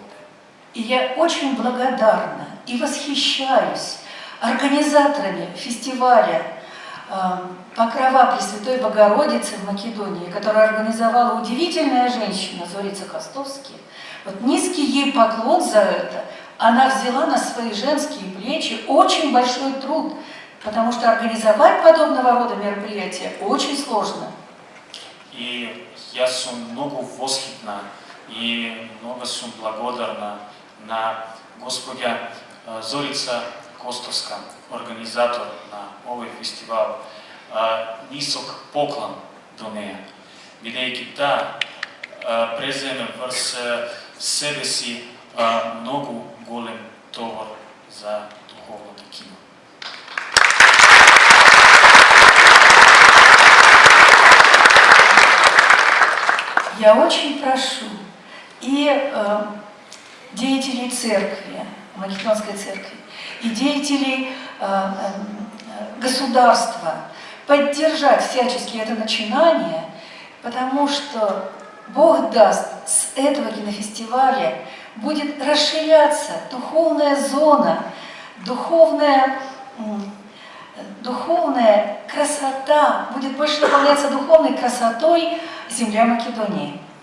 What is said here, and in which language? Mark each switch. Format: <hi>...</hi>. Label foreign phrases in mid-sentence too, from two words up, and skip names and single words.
<ru>И я очень благодарна и восхищаюсь организаторами фестиваля «Покрова Пресвятой Богородицы» в Македонии, которую организовала удивительная женщина Зорица Костовски. Вот низкий ей поклон за это. Она взяла на свои женские плечи очень большой труд, потому что организовать подобного рода мероприятия очень сложно.</ru> <mk>И я сум много восхитна и много сум благодарна на Господя Зорица Костовска, организатор на овој фестивал. Нисок поклон до нея, бидејќи таа преземе врз себе си многу голем товар за духовното кино.</mk> <ru>Я очень прошу и деятелей церкви, Македонской церкви, и деятелей государства поддержать всячески это начинание, потому что Бог даст, с этого кинофестиваля будет расширяться духовная зона, духовная красота, будет больше наполняться духовной красотой земля Македонии.</ru>